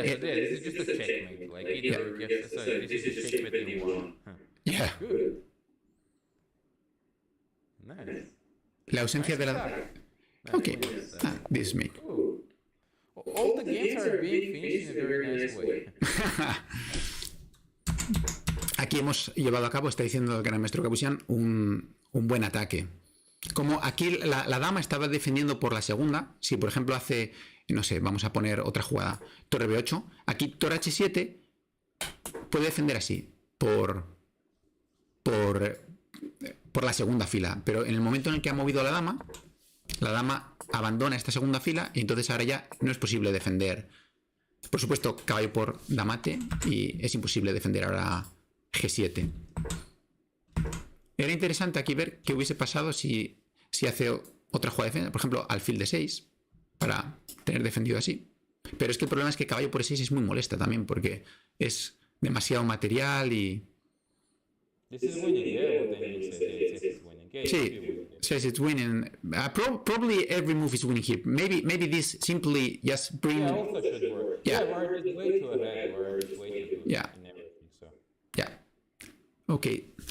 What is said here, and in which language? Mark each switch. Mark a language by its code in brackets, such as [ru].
[en] this is just a checkmate. Like either this is checkmate in one. Yeah. Good. Nice. [es] La ausencia de la... [en] Okay, this is made. All the games are being finished in a very nice way. [es] Aquí hemos llevado a cabo, está diciendo el gran maestro Gabuzyan, un buen ataque. Como aquí la dama estaba defendiendo por la segunda, si por ejemplo hace, no sé, vamos a poner otra jugada, torre b8, aquí torre h7 puede defender así, por la segunda fila, pero en el momento en el que ha movido a la dama abandona esta segunda fila y entonces ahora ya no es posible defender. Por supuesto, caballo por damate y es imposible defender ahora g7. Era interesante aquí ver qué hubiese pasado si hace otra jugada de defensa, por ejemplo, alfil de 6 para tener defendido así. Pero es que el problema es que caballo por 6 es muy molesta también porque es demasiado material y... [en] This is winning, yeah, what then you say it's winning. Okay, sí, says it's winning. Probably every move is winning here. Maybe this simply just bring... Yeah, also should work. Yeah. We're way too ahead. We're way too good Yeah. in everything, so... Yeah. Okay.